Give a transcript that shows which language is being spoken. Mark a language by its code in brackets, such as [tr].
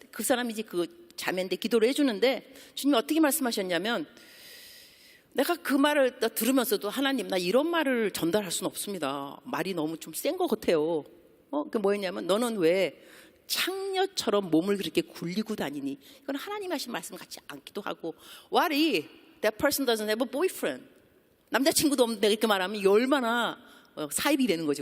[ko] 그 사람이 이제 그 자매인데 기도를 해주는데 주님이 어떻게 말씀하셨냐면, 내가 그 말을 들으면서도 하나님, 나 이런 말을 전달할 수는 없습니다. 말이 너무 좀 센 것 같아요. 그 뭐였냐면, 너는 왜 창녀처럼 몸을 그렇게 굴리고 다니니? 이건 하나님 하신 말씀 같지 않기도 하고, [en] What if that person doesn't have a boyfriend? [ko] 남자친구도 없는데 이렇게 말하면 이 얼마나 사입이 되는 거죠.